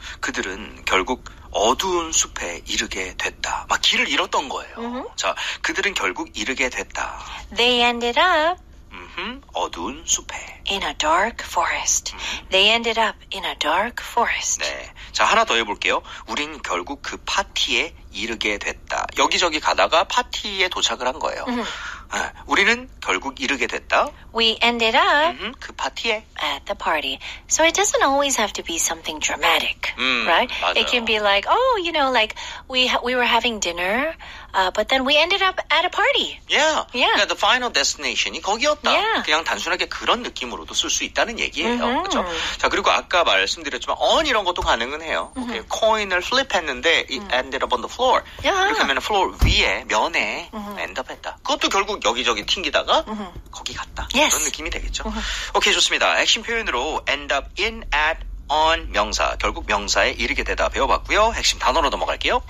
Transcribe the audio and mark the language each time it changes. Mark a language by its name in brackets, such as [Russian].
[Korean] 그들은 결국 어두운 숲에 이르게 됐다. 막 길을 잃었던 거예요. 자, 그들은 결국 이르게 됐다. [English] They ended up [Korean] 어두운 숲에. [English] in a dark forest. They ended up in a dark forest. [Korean] 네. 자, 하나 더 해볼게요. 우린 결국 그 파티에 이르게 됐다. 여기저기 가다가 파티에 도착을 한 거예요. 우리는 결국 이르게 됐다. [English] We ended up [Korean] 그 파티에. [English] at the party. So it doesn't always have to be something dramatic, right? [Korean] 맞아요. [English] It can be like, like we were having dinner, but then we ended up at a party. Yeah. Yeah. [Korean] 그러니까 [English] the final destination [Korean] 이 거기였다. [English] Yeah. [Korean] 그냥 단순하게 그런 느낌으로도 쓸 수 있다는 얘기예요. 그렇죠? 자, 그리고 아까 말씀드렸지만 on 이런 것도 가능은 해요. [English] coin을 flip했는데 it ended up on the floor. Yeah. [Korean] 이렇게 하면 floor 위에 면에 end up 했다. 그것도 결국 여기저기 튕기다가 거기 갔다. [English] Yes. [Korean] 그런 느낌이 되겠죠. 오케이, 좋습니다. 핵심 표현으로 end up in, at, on 명사, 결국 명사에 이르게 되다 배워봤고요. 핵심 단어로 넘어갈게요.